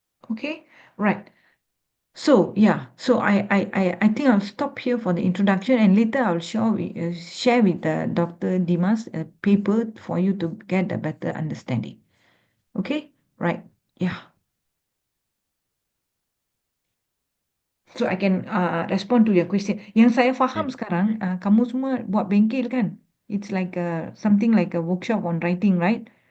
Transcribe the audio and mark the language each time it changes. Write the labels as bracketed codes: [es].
[en] Okay, right. So yeah, so I think I'll stop here for the introduction, and later I'll share with Dr. Dimas a paper for you to get a better understanding. Okay, right? Yeah. So I can respond to your question. [ms] Yang saya faham sekarang, kamu semua buat bengkel kan? [en] It's like something like a workshop on writing, right?